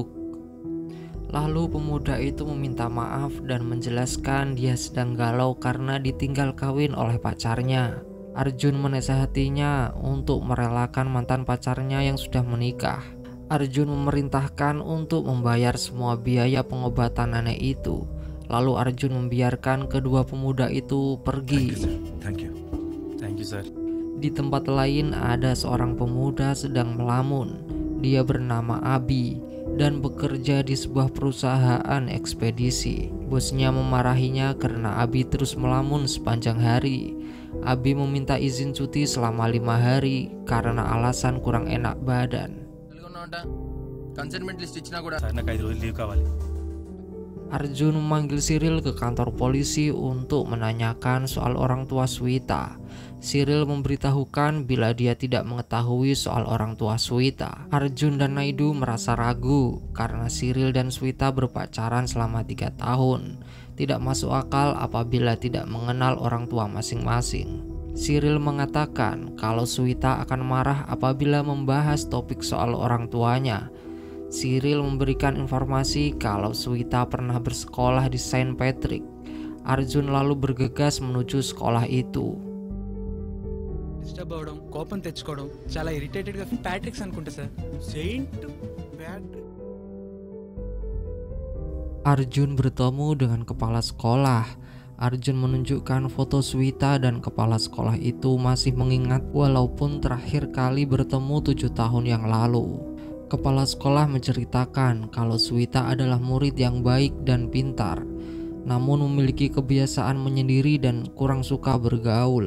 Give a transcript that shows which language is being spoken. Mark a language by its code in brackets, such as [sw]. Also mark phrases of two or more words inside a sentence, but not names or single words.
[id] Lalu pemuda itu meminta maaf dan menjelaskan dia sedang galau karena ditinggal kawin oleh pacarnya. Arjun menasehatinya untuk merelakan mantan pacarnya yang sudah menikah. Arjun memerintahkan untuk membayar semua biaya pengobatan nenek itu. Lalu Arjun membiarkan kedua pemuda itu pergi. [en] Thank you. Thank you, sir. [id] Di tempat lain ada seorang pemuda sedang melamun. Dia bernama Abi dan bekerja di sebuah perusahaan ekspedisi. Bosnya memarahinya karena Abi terus melamun sepanjang hari. Abi meminta izin cuti selama 5 hari karena alasan kurang enak badan. [te] Sir, నాకు 5 రోజులు లీవ్ కావాలి. [id] Arjun memanggil Cyril ke kantor polisi untuk menanyakan soal orang tua Swita. Cyril memberitahukan bila dia tidak mengetahui soal orang tua Swita. Arjun dan Naidu merasa ragu karena Cyril dan Swita berpacaran selama 3 tahun. Tidak masuk akal apabila tidak mengenal orang tua masing-masing. Cyril mengatakan kalau Swita akan marah apabila membahas topik soal orang tuanya. Cyril memberikan informasi kalau Swita pernah bersekolah di Saint Patrick. Arjun lalu bergegas menuju sekolah itu. [te] డిస్టర్బ్ అవడం కోపం తెచ్చుకోవడం చాలా ఇరిటేటెడ్గా ప్యాట్రిక్స్ అనుకుంటా సార్. సెయింట్ ప్యాట్రిక్. [id] Arjun bertemu dengan kepala sekolah. Arjun menunjukkan foto Swita dan kepala sekolah itu masih mengingat walaupun terakhir kali bertemu 7 tahun yang lalu. Kepala sekolah menceritakan kalau Swita adalah murid yang baik dan pintar, namun memiliki kebiasaan menyendiri dan kurang suka bergaul.